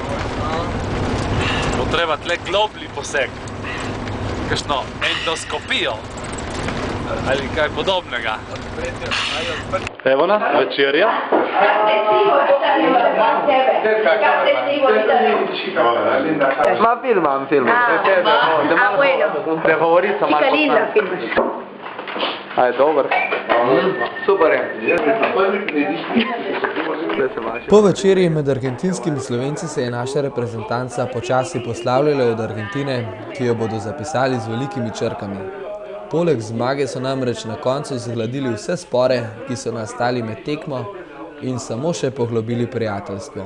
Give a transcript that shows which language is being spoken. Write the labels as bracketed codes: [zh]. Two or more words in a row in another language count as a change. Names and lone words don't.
[sl] Bo treba tle globli poseg, kakšno endoskopijo ali kaj podobnega. Evo nas, večerja. Ma film. [es] Ah, bueno. Te favorizo, Chica linda filmaš. [sl] A je dober. Super je. Po večerji med argentinskimi Slovenci se je naša reprezentanca počasi poslavljala od Argentine, ki jo bodo zapisali z velikimi črkami. Poleg zmage so namreč na koncu zgladili vse spore, ki so nastali med tekmo in samo še poglobili prijateljstvo.